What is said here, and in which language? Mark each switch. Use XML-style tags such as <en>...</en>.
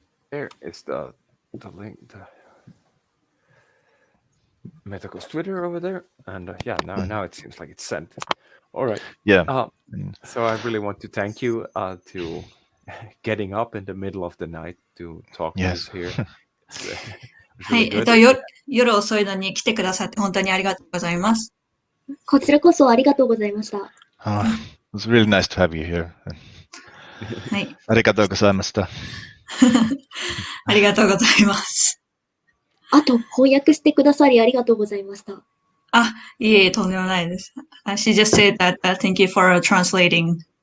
<en>There is the link, the Metoko's Twitter over there, and yeah, now it seems like it's sent. All right. Yeah. So I really want to thank you to getting up in the middle of the night to talk to us here. It's</en> <ja>は</ja> <en>really</en> <ja>い。</ja> <en>good.</en> <ja>夜遅いのに来てくださって本当にありがとうございます。こちらこそありがとうございました。</ja> <en>It's really nice to have you here.</en> <ja>はい。ありがとうございました。ありがとうございます。あと、翻訳してくださりありがとうございました。あ、いえいえ、とんでもないです。</ja> <en>She just said that thank you for translating.</en>